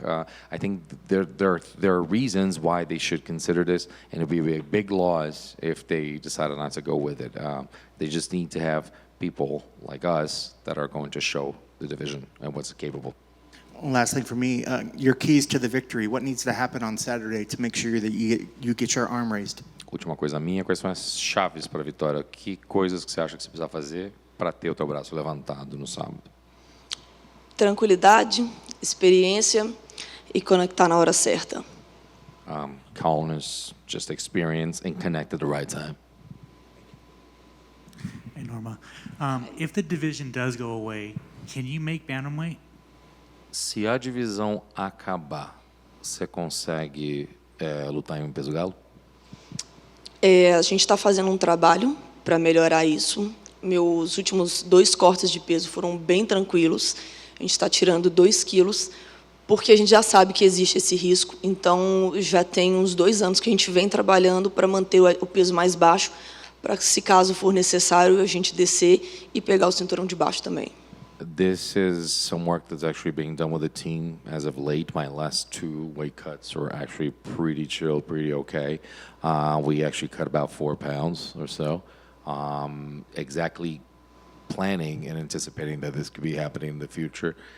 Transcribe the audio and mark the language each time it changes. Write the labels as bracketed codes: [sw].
[en] I think there are reasons why they should consider this, and it would be a big loss if they decided not to go with it. They just need to have people like us that are going to show the division and what's capable. Last thing for me, your keys to the victory. What needs to happen on Saturday to make sure that you get your arm raised? [pt] Última coisa minha, quais são as chaves para a vitória? Que coisas que você acha que você precisa fazer para ter o teu braço levantado no sábado? Tranquilidade, experiência e conectar na hora certa. [en] Calmness, just experience, and connect at the right time. Hey, Norma. If the division does go away, can you make bantamweight? [pt] Se a divisão acabar, você consegue lutar em um peso galo? A gente está fazendo um trabalho para melhorar isso. Meus últimos 2 cortes de peso foram bem tranquilos. A gente está tirando 2 quilos, porque a gente já sabe que existe esse risco. Então, já tem uns 2 anos que a gente vem trabalhando para manter o peso mais baixo, para que, se caso for necessário, a gente descer e pegar o cinturão de baixo também. [en] This is some work that's actually being done with the team as of late. My last 2 weight cuts were actually pretty chill, pretty okay. We actually cut about 4 pounds or so, exactly planning and anticipating that this could be happening in the future.